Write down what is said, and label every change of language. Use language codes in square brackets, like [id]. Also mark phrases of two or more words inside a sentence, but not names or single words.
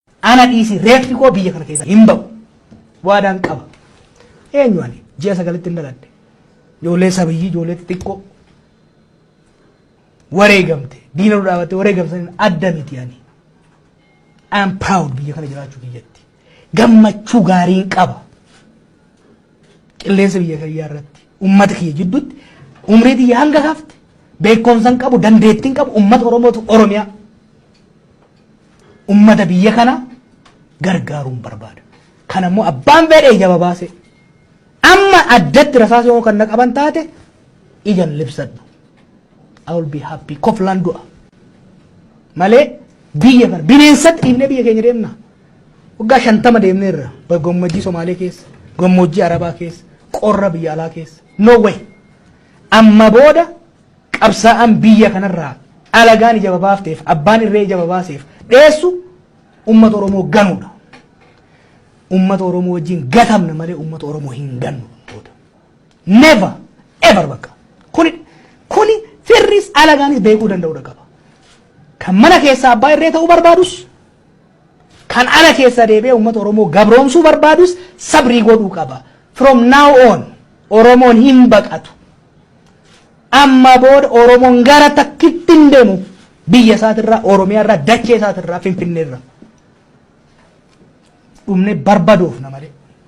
[om] ana dhiisi reeffi koo biyya kana keessa hin ba'u waadaan qaba eenyu ani ji'a sagalitti hin dhaladhe ijoollee sabiyyii ijoollee xixiqqoo wareegamte diina dhaabatte wareegamsaniin adda miti ani [en] I am proud [om] biyya kana jiraachuu biyyatti gammachuu gaariin qaba qilleensa biyya kiyyaa irratti ummata kiyya jidduutti umrii kiyya hanga hafte beekumsan qabu dandeettiin qabu ummata Oromootu Oromiyaa ummata biyya kana gargaaruun barbaada kanammoo abbaan fedhe ija baase amma addatti rasaasa yoo kan qaban taate ijan libsadhu [en] I will be happy [om] koflan du'a malee biyya kana bineensatti dhiibnee biyya keenya deemna waggaa 50 deemneerra gammoojjii Somaalee keessa gammoojjii Arabaa keessa qorra biyya alaa keessa [en] no way [om] amma booda qabsaa'aan biyya kanarraa alagaan ija baafteef abbaan irree ija baaseef dheessu ummata Oromoo ganuudha ummata Oromoo wajjin gatamna malee ummata Oromoo hin gannu [en] never ever [om] bakka kuni firris alagaanis beekuu danda'uudha qaba kan mana keessa abbaa irree ta'uu barbaadus kan ala keessa deebi'ee ummata Oromoo gabroomsuu barbaadus sabrii godhuu qaba [en] from now on [om] Oromoon hin baqatu amma booda Oromoon gara takkitti hin deemu biyya isaatirraa Oromiyaarraa dachee isaatirraa Finfinneerraa dhumne barbaaduuf na malee